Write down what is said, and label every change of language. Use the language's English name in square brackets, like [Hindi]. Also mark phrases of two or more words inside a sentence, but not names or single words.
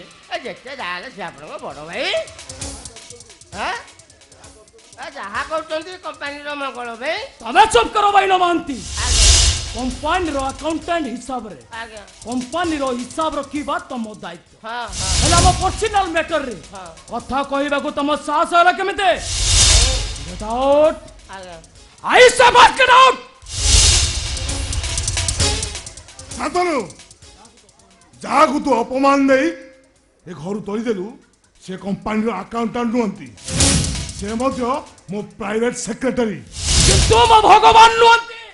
[Odia] ଏ ଯେତେ ଯାହାହେଲେ ସେ ଆପଣଙ୍କ ବଡ଼ ଭାଇ। ଯାହା କରୁଛନ୍ତି କମ୍ପାନୀର ମଙ୍ଗଳ ପାଇଁ। ତମେ ଚୁପ୍ କର ଭାଇନ ମହାନ୍ତି। [English] companyର accountant [Odia] ହିସାବରେ ଆଜ୍ଞା କମ୍ପାନୀର ହିସାବ ରଖିବା ତମ ଦାୟିତ୍ୱ। ହଁ ହଁ ହେଲେ ଆମ [English] personal matterରେ [Odia] କଥା କହିବାକୁ ତମ ସାହସ ହେଲା କେମିତି? [English] Get out! [Odia] ଆଜ୍ଞା [English] I say must get out! [Odia] ଶାନ୍ତନୁ ଯାହାକୁ ତୁ ଅପମାନ ଦେଇ ଏ ଘରୁ ତଳିଦେଲୁ ସେ [English] companyର accountant [Odia] ନୁହନ୍ତି, ସେ ମଧ୍ୟ ମୋ [English] private secretary. [Odia] କିନ୍ତୁ ମୋ ଭଗବାନ ନୁହନ୍ତି।